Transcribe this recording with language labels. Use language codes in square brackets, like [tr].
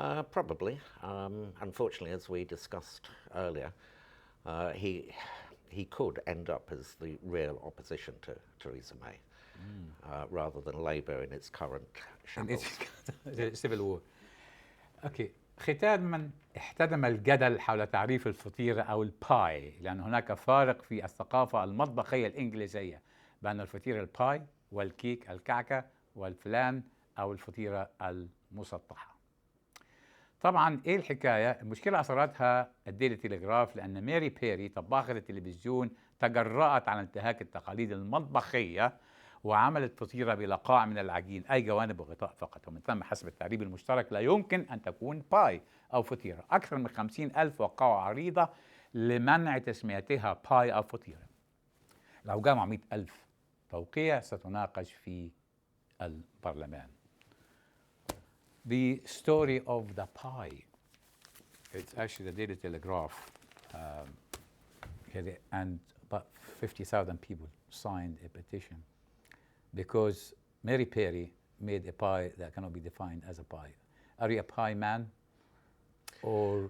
[en] Probably. Unfortunately, as we discussed earlier, he could end up as the real opposition to Theresa May, rather than Labour in its current shambles. civil war. [ar] اوكي، ختاما احتدم الجدل حول تعريف الفطيرة أو الباي، لأن هناك فارق في الثقافة المطبخية الإنجليزية بين الفطيرة الباي والكيك الكعكة والفلان أو الفطيرة المسطحة. طبعا ايه الحكاية؟ المشكلة أثرتها الديلي تيليغراف، لأن ماري بيري طباخة التلفزيون تجرأت على انتهاك التقاليد المطبخية وعملت فطيرة بلا قاع من العجين، أي جوانب وغطاء فقط، ومن ثم حسب التعريب المشترك لا يمكن أن تكون باي أو فطيرة. أكثر من 50,000 وقعوا عريضة لمنع تسميتها باي أو فطيرة. لو جمعوا 100,000 توقيع ستناقش في البرلمان. [en] The story of the pie. It's actually the Daily Telegraph, and about 50,000 people signed a petition because Mary Perry made a pie that cannot be defined as a pie. Are you a pie man? Or